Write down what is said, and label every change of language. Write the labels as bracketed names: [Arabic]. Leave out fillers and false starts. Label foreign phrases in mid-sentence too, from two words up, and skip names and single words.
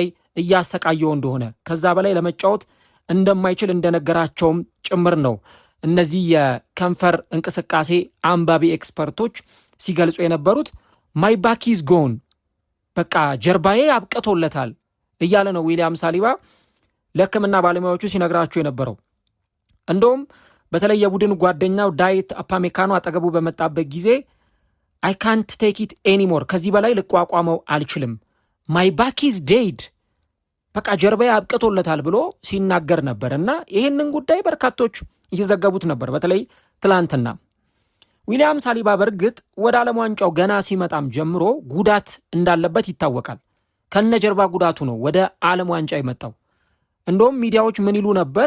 [Amharic] እያሰቃየው እንደሆነ ከዛ በላይ ለመጫወት እንደማይችል እንደነገራቸውም ጭምር ነው እነዚህ የከንፈር እንቅስቃሴ አንባቢ ኤክስፐርቶች ሲገልጹ የነበሩት። [English] my back is gone [Amharic] በቃ ጀርባዬ አብቅቶለታል እያለ ነው ዊሊያም ሳሊባ ለሕክምና ባለሙያዎቹ ሲነግራቸው የነበረው። እንደውም በተለይ የቡድን ጓደኛው ዳዊት አፓሜካኖ አጠገቡ በመጣበት ጊዜ [English] I can't take it anymore [Amharic] ከዚህ በላይ ልቋቋመው አልችልም፣ [English] my back is dead [Amharic] በቃ ጀርባዬ አብቅቶለታል ብሎ ሲናገር ነበር እና ይህንን ጉዳይ በርካቶች እየዘገቡት ነበር። በተለይ ትላንትና ዊሊያም ሳሊባ በእርግጥ ወደ ዓለም ዋንጫው ገና ሲመጣም ጀምሮ ጉዳት እንዳለበት ይታወቃል። ከነጀርባ ጉዳቱ ነው ወደ ዓለም ዋንጫ የመጣው። እንደውም ሚዲያዎች ምን ይሉ ነበር?